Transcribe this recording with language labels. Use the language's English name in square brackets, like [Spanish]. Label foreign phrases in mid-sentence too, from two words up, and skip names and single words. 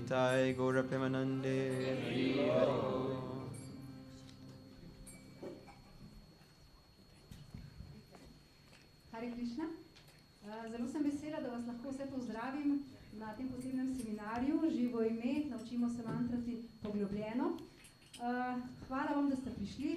[Bangla] নিতাই গৌর প্রেমানন্দে হরি হরি বোল. Hare Krishna. [Slovenian] Zelo sem vesela, da vas lahko vse pozdravim na tem posebnem seminarju Živo ime, naučimo se mantrati poglobljeno. Hvala vam, da ste prišli.